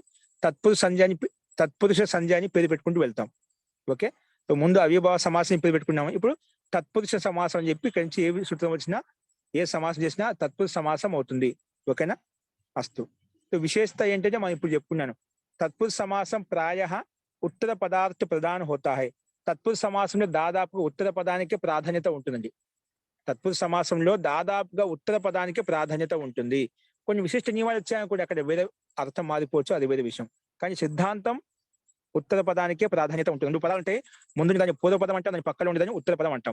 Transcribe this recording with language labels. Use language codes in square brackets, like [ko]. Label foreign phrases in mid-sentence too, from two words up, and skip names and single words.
[te] తత్పురుష సంధ్యాన్ని పేరు పెట్టుకుంటూ వెళ్తాం. ఓకే, ముందు అవ్యయభావ సమాసం పేరు పెట్టుకున్నాము. ఇప్పుడు తత్పురుష సమాసం అని చెప్పి ఇక్కడి నుంచి ఏ సూత్రం వచ్చినా ఏ సమాసం చేసినా తత్పురుష సమాసం అవుతుంది. ఓకేనా? అస్తు. విశేషత ఏంటంటే మనం ఇప్పుడు చెప్పుకున్నాను. [hi] तत्पुरुष समासम प्रायः उत्तर पदार्थ प्रधान होता है. [te] తత్పురుష సమాసంలో దాదాపుగా ఉత్తర పదానికి ప్రాధాన్యత ఉంటుందండి. తత్పురుష సమాసంలో దాదాపుగా ఉత్తర పదానికి ప్రాధాన్యత ఉంటుంది. కొన్ని విశిష్ట నియమాలు వచ్చాయనుకోండి, అక్కడ వేరే అర్థం మారిపోవచ్చు, అది వేరే విషయం. కానీ సిద్ధాంతం ఉత్తర పదానికే ప్రాధాన్యత ఉంటుంది. 2 పదాలు ఉంటాయి, ముందు దాని పూర్వ పదం అంటాం, దాని పక్కన ఉండేదాన్ని ఉత్తర పదం అంటాం.